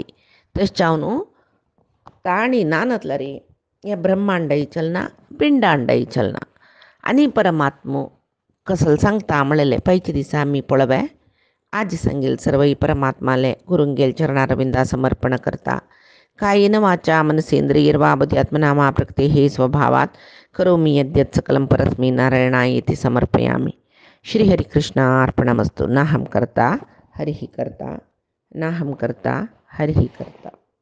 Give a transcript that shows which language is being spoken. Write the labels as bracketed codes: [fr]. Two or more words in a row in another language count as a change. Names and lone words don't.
[kok] तशें जावन ताणी ना नातल्यार हें ब्रह्मांडय चलना पिंडांडय चलना. आनी परमात्मा कसल सांगता म्हणलेलें पैचे दिसा आमी पळोवया. आज सांगेल सर्वई परमात्माले गुरुंगेल चरणारविंदा समर्पण करता. [sa] कायेन वाचा मनसेंद्रियर्वा बुद्ध्यात्मना वा प्रकृतेः स्वभावात् करोमि यद्यत् सकलं परस्मै नारायणायेति समर्पयामि. श्री हरिकृष्णार्पणमस्तु. नाहं कर्ता हरिः कर्ता, नाहं कर्ता हरिः कर्ता.